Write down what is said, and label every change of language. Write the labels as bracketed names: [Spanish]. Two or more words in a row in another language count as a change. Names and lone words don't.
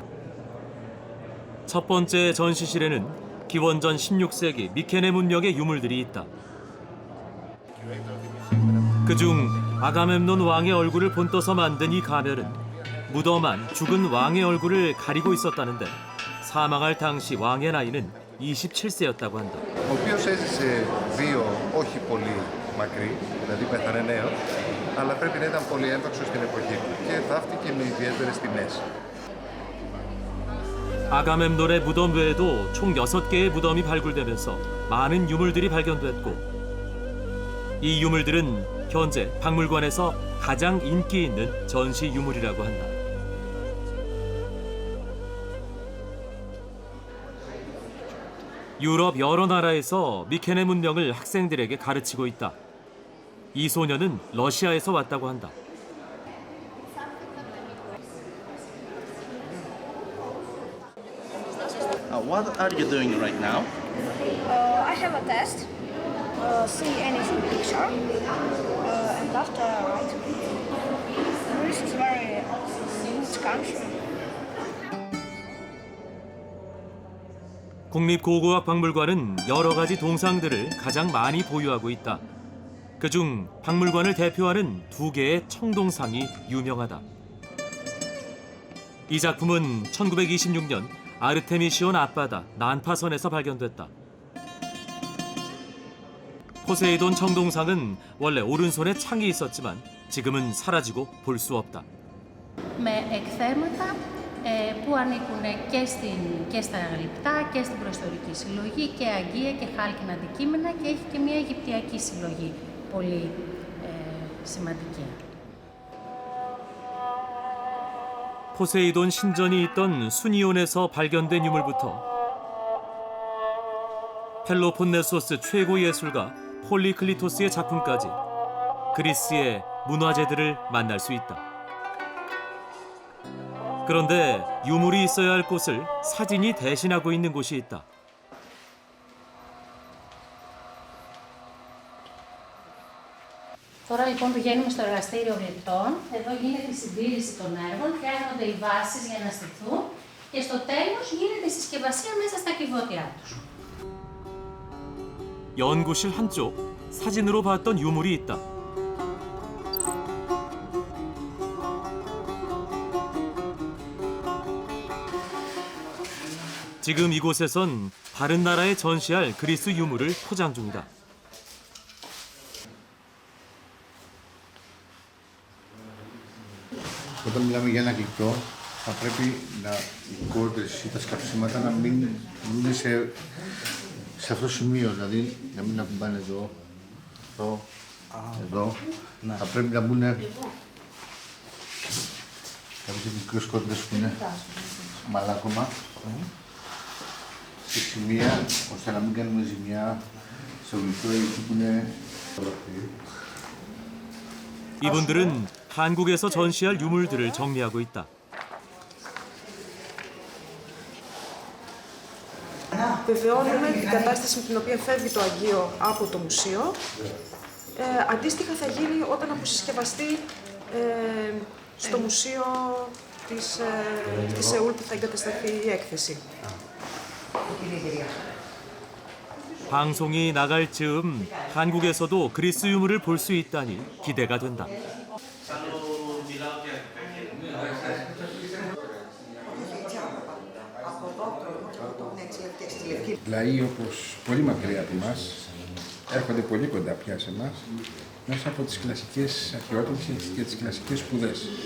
[Korean] 첫 번째 전시실에는 기원전 16세기 미케네 문명의 유물들이 있다. 그중 아가멤논 왕의 얼굴을 본떠서 만든 이 가면은 무덤한 죽은 왕의 얼굴을 가리고 있었다는데 사망할 당시 왕의 나이는 27세였다고 한다. [Greek] Ο οποίος έζησε βίο όχι πολύ μακρύ, δηλαδή πέθανε νέο, αλλά πρέπει να ήταν πολύ έντοξο στην εποχή του και θαύτηκε με ιδιαίτερες τιμές. [Korean] 아가멤논의 무덤 외에도 총 6개의 무덤이 발굴되면서 많은 유물들이 발견됐고 이 유물들은 현재 박물관에서 가장 인기 있는 전시 유물이라고 한다. 유럽 여러 나라에서 미케네 문명을 학생들에게 가르치고 있다. 이 소녀는 러시아에서 왔다고 한다. [English] What are you doing right now? I have a test. See anything picture, and after write. Greece is very huge country. [Korean] 국립고고학박물관은 여러 가지 동상들을 가장 많이 보유하고 있다. 그중 박물관을 대표하는 2개의 청동상이 유명하다. 이 작품은 1926년 아르테미시온 앞바다 난파선에서 발견됐다. 포세이돈 청동상은 원래 오른손에 창이 있었지만 지금은 사라지고 볼 수 없다. [Greek] με εκθέματα που ανήκουν και στα γλυπτά και στην προϊστορική συλλογή και αγγεία και χάλκινα αντικείμενα και έχει και μια αιγυπτιακή συλλογή πολύ σημαντική. [Korean] 포세이돈 신전이 있던 수니온에서 발견된 유물부터 펠로폰네소스 최고 예술가 폴리클리토스의 작품까지 그리스의 문화재들을 만날 수 있다. 그런데 유물이 있어야 할 곳을 사진이 대신하고 있는 곳이 있다. [Greek] Τώρα λοιπόν πηγαίνουμε στο εργαστήριο γλυπτών. Εδώ γίνεται η συντήρηση των έργων, φτιάχνονται οι βάσεις για να στηθούν και στο τέλος γίνεται η συσκευασία μέσα στα κυβότια τους. [Korean] 연구실 한쪽 사진으로 봤던 유물이 있다. 지금 이곳에선 다른 나라에 전시할 그리스 유물을 포장 중이다. [Greek] Όταν μιλάμε για ένα γλυπτό, θα πρέπει οι κόρτες ή τα σκαψίματα να μην είναι σε αυτό το σημείο, δηλαδή να μην ακουμπάνε εδώ. Θα πρέπει να μπουν κάποιες μικρές κόρτες που είναι μαλάκωμα σε σημεία, ώστε να μην κάνουμε ζημιά στο γλυπτό εκεί που είναι. [Korean] 이분들은 한국에서 전시할 유물들을 정리하고 있다. [Greek] Βεβαιώνουμε την κατάσταση με την οποία φεύγει το Αγγείο από το μουσείο. Αντίστοιχα θα γίνει όταν αποσυσκευαστεί στο μουσείο της Σεούλ που θα εγκατασταθεί η έκθεση. [Korean] 방송이 나갈 즈음 한국에서도 그리스 유물을 볼 수 있다니 기대가 된다. [Greek] Λαοί όπως πολύ μακριά από εμάς έρχονται πολύ κοντά πια σε εμάς μέσα από τις κλασικές αρχαιότητες και τις κλασικές σπουδές.